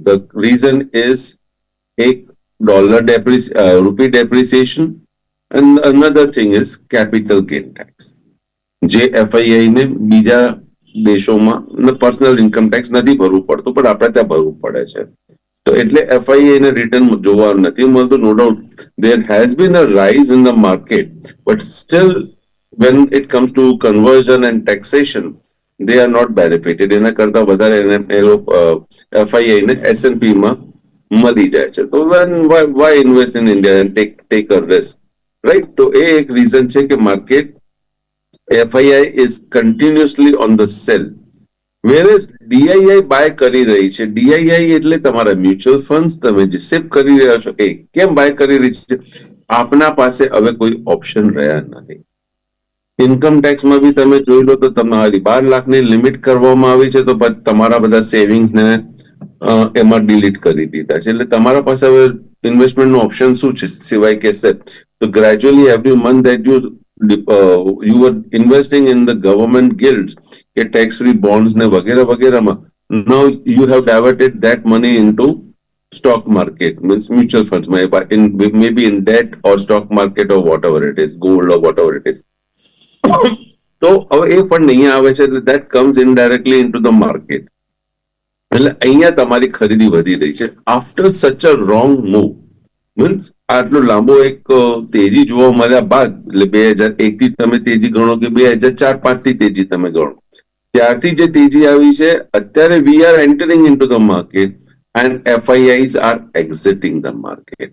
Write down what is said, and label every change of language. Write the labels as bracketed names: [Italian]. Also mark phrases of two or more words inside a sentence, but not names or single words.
[English] the reason is એક dollar rupee depreciation and another thing is capital gain tax, [Gujarati] જે એફઆઈઆઈ ને બીજા દેશોમાં [English] personal income tax [Gujarati] નથી ભરવું પડતું પણ આપણે ત્યાં ભરવું પડે છે. તો એટલે એફઆઈઆઈ ને રિટર્ન જોવા નથી મળતું. [English] no doubt there has been a rise in the market, but still when it comes to conversion and taxation they are not benefited. [Gujarati] એના કરતા વધારે એફઆઈઆઈ ને એસએનપી માં મળી જાય છે. [English] તો why invest in India and take a risk, right? [Gujarati] તો એ એક રીઝન છે કે માર્કેટ [English] FII is continuously on the sell, whereas DII બાય [Gujarati] કરી રહી છે. DII એટલે તમારા [English] mutual funds [Gujarati] તમે જે સેવ કરી રહ્યા છો એ કેમ બાય કરી રહી છે? આપના પાસે હવે કોઈ ઓપ્શન રહ્યા નથી. [English] income taxમાં [Gujarati] બી તમે જોઈ લો તો તમારી 12 લાખની લિમિટ કરવામાં આવી છે તો તમારા બધા સેવિંગ્સ ને એમાં ડિલીટ કરી દીધા છે. એટલે તમારા પાસે હવે ઇન્વેસ્ટમેન્ટનું ઓપ્શન શું છે સિવાય કે સેપ? [English] તો gradually every month that you were investing in the government guilds, tax free bonds [Gujarati] ને વગેરે વગેરે માં, [English] now you have diverted that money into stock market, means mutual funds, maybe in debt or stock market or whatever it is, gold or whatever it is. [Gujarati] તો હવે એ ફંડ અહીંયા આવે છે એટલે [English] that comes indirectly into the market. [Gujarati] એટલે અહીંયા તમારી ખરીદી વધી રહી છે [English] after such a wrong move. [Gujarati] મીન્સ આટલો લાંબો એક તેજી જોવા મળ્યા બાદ, એટલે 2001 થી તમે તેજી ગણો કે 2004-05 થી તેજી તમે ગણો, ત્યારથી જે તેજી આવી છે અત્યારે [English] we are entering into the market and FIIs are exiting the market.